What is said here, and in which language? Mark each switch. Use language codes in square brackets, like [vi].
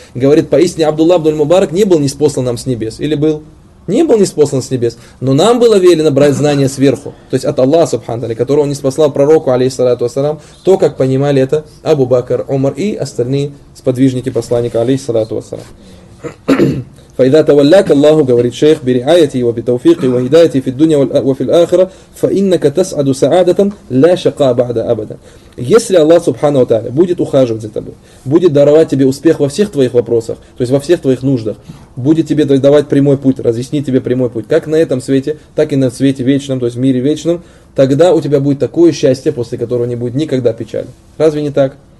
[ru] Говорит, поистине Абдулла ибн аль-Мубарак не был ниспослан нам с небес. Или был? Не был ниспослан с небес. Но нам было велено брать знания сверху. То есть от Аллаха, субханаллах, которого он ниспослал пророку, алейхиссалату ассалам, то, как понимали это Абу Бакр, Умар и остальные сподвижники посланника, алейхиссалату ассалам. [ar] فَإِذَا تَوَلَّاكَ اللَّهُ [ru] говорит шейх [ar] بِرِعَايَتِهِ وَبِتَوْفِيقِهِ وَهِدَايَتِهِ فِي الدُّنْيَا وَفِي الْآخِرَةِ فَإِنَّكَ تَسْعَدُ سَعَادَةً لَا شَقَى بَعْدَ أَبَدًا. [ru] Если Аллах Субхану Тааля будет ухаживать за тобой, будет даровать тебе успех во всех твоих вопросах, то есть во всех твоих нуждах, будет тебе давать прямой путь, разъяснить тебе прямой путь, как на этом свете, так и на свете вечном, то есть в мире вечном, тогда у тебя будет такое счастье, после которого не будет никогда печали. Разве не так?